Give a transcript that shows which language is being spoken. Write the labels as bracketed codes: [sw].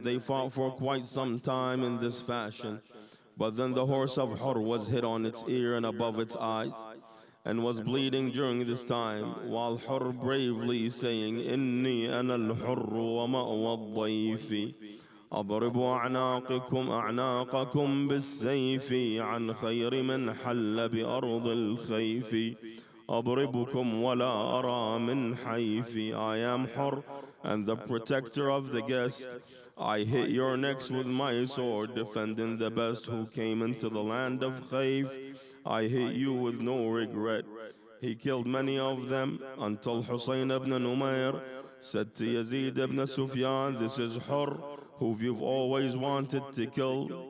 [en] They fought for quite some time in this fashion. But then the horse of Hurr was hit on its ear and above its eyes, and was bleeding during this time, while Hurr bravely saying, [ar] "Inni ana al-Hurr wa ma'wa al-Dayfi. أضرب أعناقكم بالسيف عن خير من حل بأرض الخيف. أضربكم ولا أرى من حيف." [en] I am Hurr, and the protector of the guest. I hit your necks with my sword, defending the best who came into the land of Khayf. I hit you with no regret. He killed many of them until Hussein ibn Umayr said to Yazid ibn Sufyan, "This is Hurr, who you've always wanted to kill."